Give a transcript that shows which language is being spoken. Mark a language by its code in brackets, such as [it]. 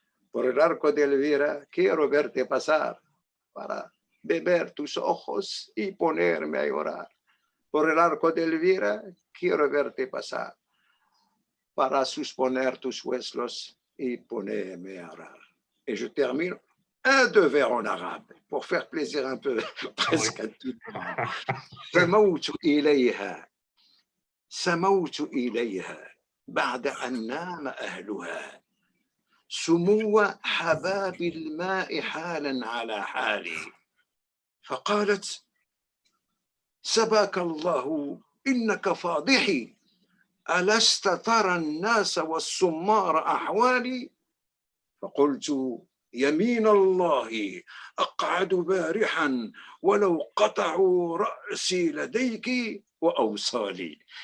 [es] Por el arco de Elvira quiero verte pasar, para beber tus ojos y ponerme a llorar. Por el arco de Elvira quiero verte pasar, para suspender tus huesos y ponerme a llorar. [fr] Et je termine deux vers en arabe, pour faire plaisir un peu presque à tout le monde. [ar] سموت إليها سموت إليها بعد أن نام أهلها سمو حباب الماء حالا على حالي فقالت سباك الله إنك فاضحي ألست ترى الناس والسمار أحوالي فقلت يمين الله أقعد بارحا ولو قطعوا رأسي لديك وأوصالي.